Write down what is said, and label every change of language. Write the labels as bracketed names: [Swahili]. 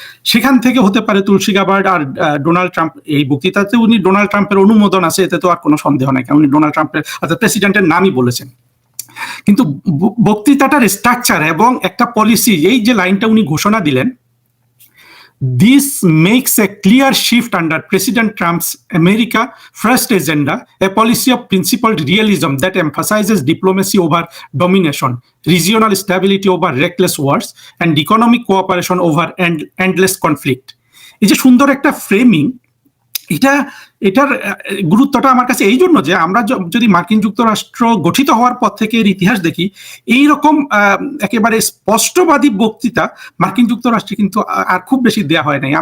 [Bangla] সেখান থেকে হতে পারে তুলসী গাবার্ড আর ডোনাল্ড ট্রাম্প, এই বক্তৃতাতে উনি ডোনাল্ড ট্রাম্পের অনুমোদন আছে, এতে তো আর কোনো সন্দেহ নাই, কারণ উনি ডোনাল্ড ট্রাম্পের অর্থাৎ প্রেসিডেন্টের নামই বলেছেন। কিন্তু বক্তৃতাটার স্ট্রাকচার এবং একটা পলিসি, এই যে লাইনটা উনি ঘোষণা দিলেন, [English] this makes a clear shift under President Trump's America First agenda, a policy of principled realism that emphasizes diplomacy over domination, regional stability over reckless wars, and economic cooperation over endless conflict. [Bangla] এই যে সুন্দর একটা framing, এটার গুরুত্বটা আমার কাছে এই জন্য যে আমরা যদি মার্কিন যুক্তরাষ্ট্র গঠিত হওয়ার পর থেকে এর ইতিহাস দেখি, এইরকম একেবারে স্পষ্টবাদী বক্তৃতা মার্কিন যুক্তরাষ্ট্রে কিন্তু আর খুব বেশি দেয়া হয় নাই।